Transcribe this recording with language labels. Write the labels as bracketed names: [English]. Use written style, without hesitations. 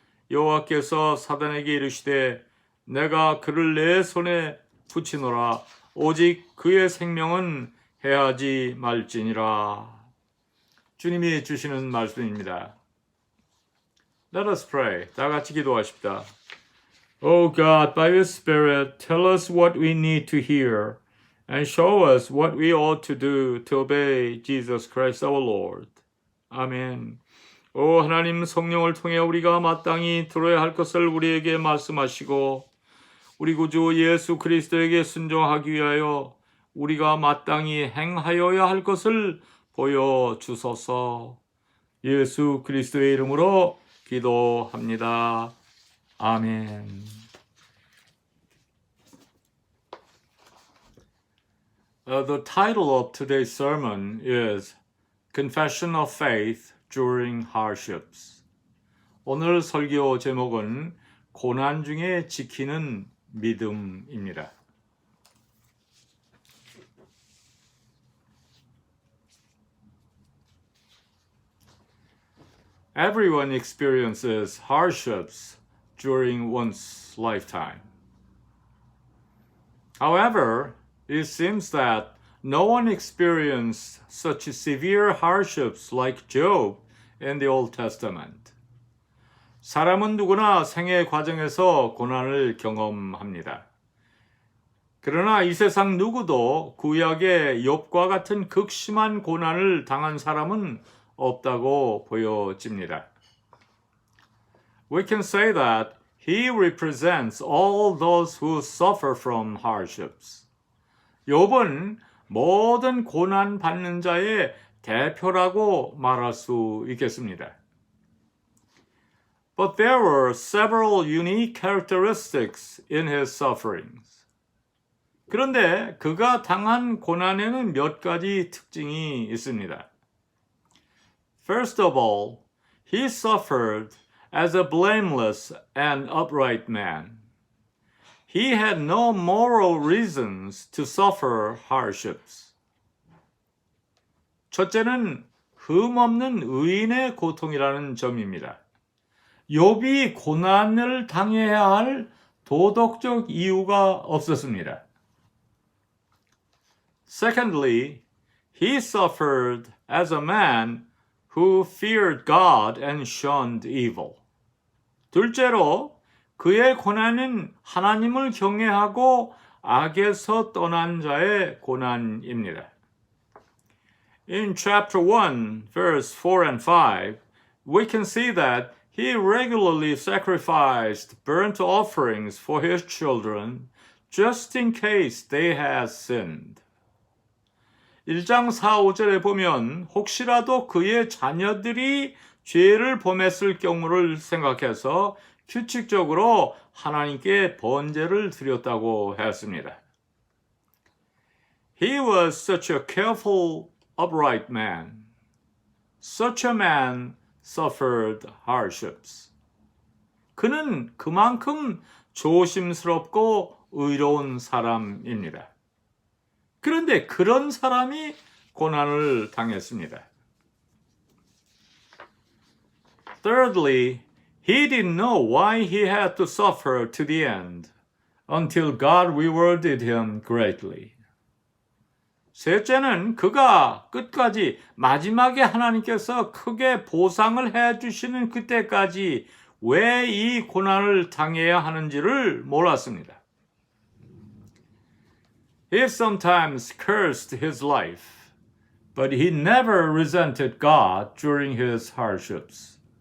[Korean] 여호와께서 사단에게 이르시되 내가 그를 내 손에 붙이노라. 오직 그의 생명은 해하지 말지니라. 주님이 주시는 말씀입니다. [English] Let us pray. [Korean] 다 같이 기도하십시다. [English] Oh God, by your Spirit, tell us what we need to hear and show us what we ought to do to obey Jesus Christ our Lord. [Korean] 아멘. 오 하나님 성령을 통해 우리가 마땅히 들어야 할 것을 우리에게 말씀하시고 우리 구주 예수 그리스도에게 순종하기 위하여 우리가 마땅히 행하여야 할 것을 보여주소서. 예수 그리스도의 이름으로 기도합니다. 아멘. [English] The title of today's sermon is Confession of Faith During Hardships. [Korean] 오늘 설교 제목은 고난 중에 지키는 믿음입니다. [English] Everyone experiences hardships during one's lifetime. However, it seems that no one experienced such severe hardships like Job in the Old Testament. [Korean] 사람은 누구나 생애 과정에서 고난을 경험합니다. 그러나 이 세상 누구도 구약의 욥과 같은 극심한 고난을 당한 사람은 없다고 보여집니다. [English] We can say that he represents all those who suffer from hardships. [Korean] 욥은 모든 고난 받는 자의 대표라고 말할 수 있겠습니다. [English] But there were several unique characteristics in his sufferings. [Korean] 그런데 그가 당한 고난에는 몇 가지 특징이 있습니다. [English] First of all, he suffered as a blameless and upright man. He had no moral reasons to suffer hardships. [Korean] 첫째는 흠없는 의인의 고통이라는 점입니다. 욥이 고난을 당해야 할 도덕적 이유가 없었습니다. [English] Secondly, he suffered as a man who feared God and shunned evil. [Korean] 둘째로, 그의 고난은 하나님을 경외하고 악에서 떠난 자의 고난입니다. [English] In chapter 1, verse 4 and 5, we can see that he regularly sacrificed burnt offerings for his children just in case they had sinned. [Korean] 1장 4, 5절에 보면 혹시라도 그의 자녀들이 죄를 범했을 경우를 생각해서 규칙적으로 하나님께 번제를 드렸다고 했습니다. [English] He was such a careful, upright man. Such a man suffered hardships. [Korean] 그는 그만큼 조심스럽고 의로운 사람입니다. 그런데 그런 사람이 고난을 당했습니다. [English] Thirdly, he didn't know why he had to suffer to the end until God rewarded him greatly. [Korean] 셋째는 그가 끝까지 마지막에 하나님께서 크게 보상을 해주시는 그때까지 왜 이 고난을 당해야 하는지를 몰랐습니다. [English] He sometimes cursed his life, but he never resented God during his hardships.